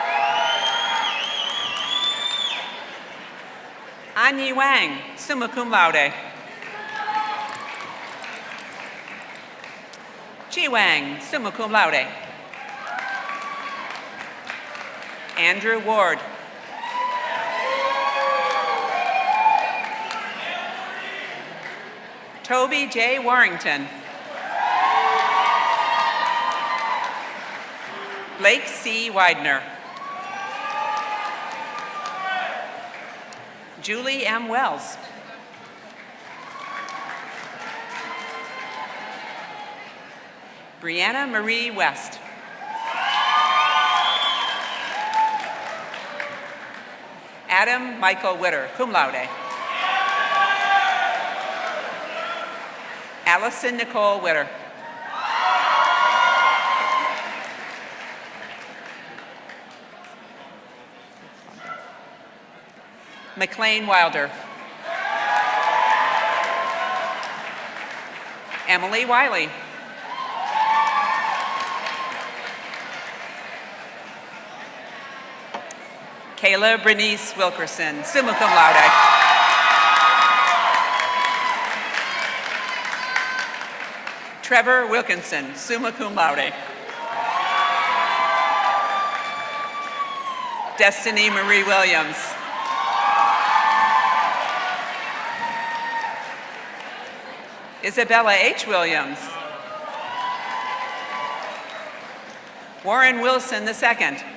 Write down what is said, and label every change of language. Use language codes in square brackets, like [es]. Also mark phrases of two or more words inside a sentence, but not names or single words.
[en] Anyi Wang, [la] summa cum laude. [en] Chi Wang, [la] summa cum laude. [en] Andrew Ward. Toby J. Warrington. Blake C. Widener. Julie M. Wells. Brianna Marie West. Adam Michael Witter, [la] cum laude. [en] Allison Nicole Witter. McLean Wilder. Emily Wiley. Kayla Bernice Wilkerson, [la] summa cum laude. [en] Trevor Wilkinson, [la] summa cum laude. [en] Destiny Marie Williams. Isabella H. Williams. Warren Wilson II.